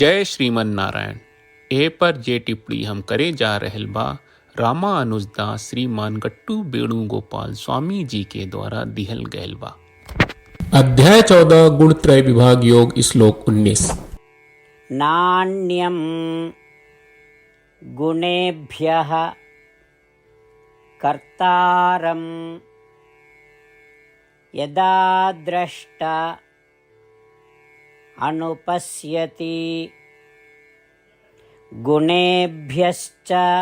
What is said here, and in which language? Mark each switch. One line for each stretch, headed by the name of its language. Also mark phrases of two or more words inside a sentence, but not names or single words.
Bhojpuri: जय श्रीमन नारायण। ए पर जे टिप्पणी हम करे जा रहल बा रामानुजदास श्रीमान गट्टू वेणुगोपाल स्वामी जी के द्वारा दिहल गयल बा। अध्याय 14 गुणत्रय विभाग योग श्लोक 19।
Sanskrit: नान्यं गुणेभ्यः कर्तारं यदा द्रष्टा अनुपश्यति गुणेभ्यश्च